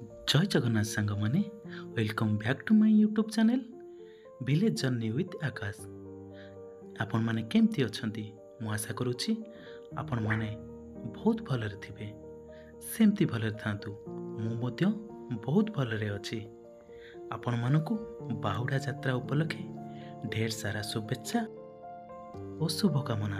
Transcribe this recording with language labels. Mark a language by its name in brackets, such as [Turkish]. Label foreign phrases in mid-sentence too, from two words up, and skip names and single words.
[Odia] ଜୟ ଜଗନ୍ନାଥ ସାଙ୍ଗ ମାନେ [English] welcome back to my YouTube channel Village Journey with Akash. [Odia] ଆପଣ ମାନେ କେମିତି ଅଛନ୍ତି ମୁଁ ଆଶା କରୁଛି ଆପଣ ମାନେ ବହୁତ ଭଲରେ ଥିବେ ସେମିତି ଭଲରେ ଥାଆନ୍ତୁ। ମୁଁ ମଧ୍ୟ ବହୁତ ଭଲରେ ଅଛି। ଆପଣ ମାନଙ୍କୁ ବାହୁଡ଼ା ଯାତ୍ରା ଉପଲକ୍ଷେ [Hindi] ढेर सारा [Odia] ଶୁଭେଚ୍ଛା [Hindi] और शुभकामना।